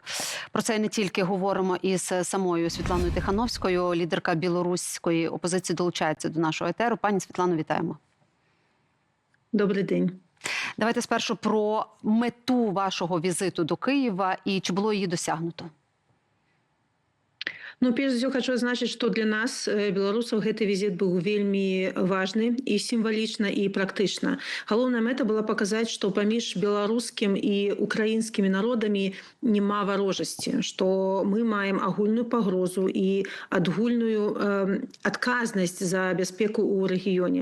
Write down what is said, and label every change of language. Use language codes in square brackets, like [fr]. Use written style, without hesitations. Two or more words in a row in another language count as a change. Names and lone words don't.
[uk] Про це і не тільки говоримо із самою Світланою Тихановською. Лідерка білоруської опозиції долучається до нашого етеру. Пані Світлано, вітаємо. Добрий день. Давайте спершу про мету вашого візиту до Києва і чи було її досягнуто. Ну, [be] перш за ўсё хочу адзначыць, што для нас, беларусаў, гэты візіт быў вельмі важны і сімвалічна і практычна. Галоўная мэта была паказаць, што паміж беларускім і украінскімі народамі няма варожасці, што мы маем агульную пагрозу і адгульную адказнасць за бяспеку ў рэгіёне.